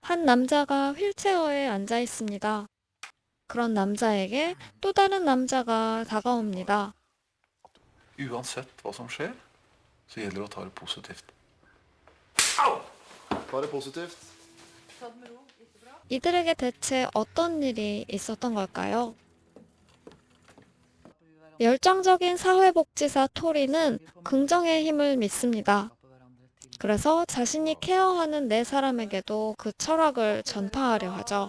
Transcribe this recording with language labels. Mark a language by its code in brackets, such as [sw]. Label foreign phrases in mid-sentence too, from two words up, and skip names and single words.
[ko] 한 남자가 휠체어에 앉아 있습니다. 그런 남자에게 또 다른 남자가 다가옵니다. [no] Uansett hva som skjer, så gjelder det å ta det positivt. Ta det positivt. [ko] 이들에게 대체 어떤 일이 있었던 걸까요? 열정적인 사회복지사 토리는 긍정의 힘을 믿습니다. 그래서 자신이 케어하는 네 사람에게도 그 철학을 전파하려 하죠.